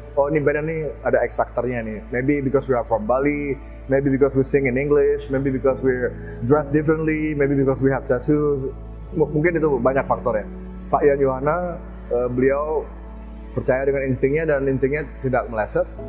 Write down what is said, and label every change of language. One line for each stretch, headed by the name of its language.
Indonesian: Oh ini band ini ada X factornya nih.
English: Maybe because we are from Bali, maybe because we sing in English, maybe because we dress differently, maybe because we have tattoos.
Indonesian: Mungkin itu banyak faktor ya. Pak Yan Yohana beliau percaya dengan instingnya dan instingnya tidak meleset.